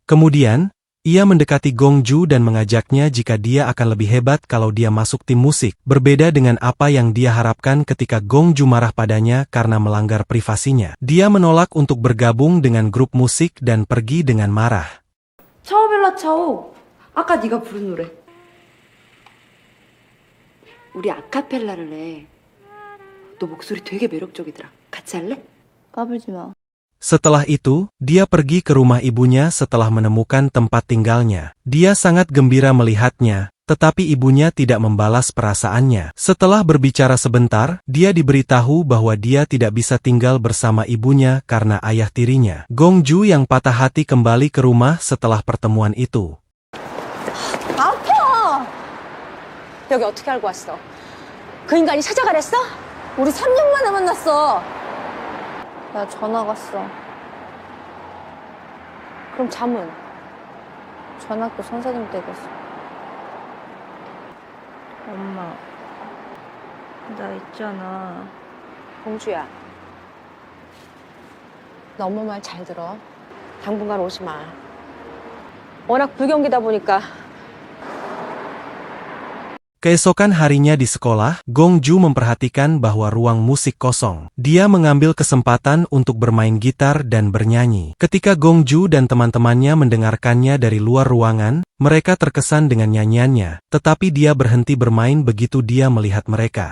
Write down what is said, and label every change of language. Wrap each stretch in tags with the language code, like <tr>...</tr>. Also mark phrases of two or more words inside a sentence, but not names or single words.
<id>Kemudian, ia mendekati Gongju dan mengajaknya jika dia akan lebih hebat kalau dia masuk tim musik, berbeda dengan apa yang dia harapkan ketika Gongju marah padanya karena melanggar privasinya. Dia menolak untuk bergabung dengan grup musik dan pergi dengan marah.</id> <it>Ciao bella ciao.</it> <ko>아까 네가 부른 노래. 우리 아카펠라를 해. 너 목소리 되게 매력적이더라. 같이 할래? 까불지 마.</ko> <id>Setelah itu, dia pergi ke rumah ibunya setelah menemukan tempat tinggalnya. Dia sangat gembira melihatnya, tetapi ibunya tidak membalas perasaannya. Setelah berbicara sebentar, dia diberitahu bahwa dia tidak bisa tinggal bersama ibunya karena ayah tirinya. Gongju yang patah hati kembali ke rumah setelah pertemuan itu.</id> <ko>아파! 여기 어떻게 알고 왔어? 그 인간이 찾아가랬어? 우리 3년 만에 만났어. 나 전화 갔어. 그럼 잠은? 전학교 선생님 댁에서. 엄마, 나 있잖아. 공주야. 너 엄마 말 잘 들어. 당분간 오지 마. 워낙 불경기다 보니까.</ko> <id>Keesokan harinya di sekolah, Gongju memperhatikan bahwa ruang musik kosong. Dia mengambil kesempatan untuk bermain gitar dan bernyanyi. Ketika Gongju dan teman-temannya mendengarkannya dari luar ruangan, mereka terkesan dengan nyanyiannya, tetapi dia berhenti bermain begitu dia melihat mereka.</id>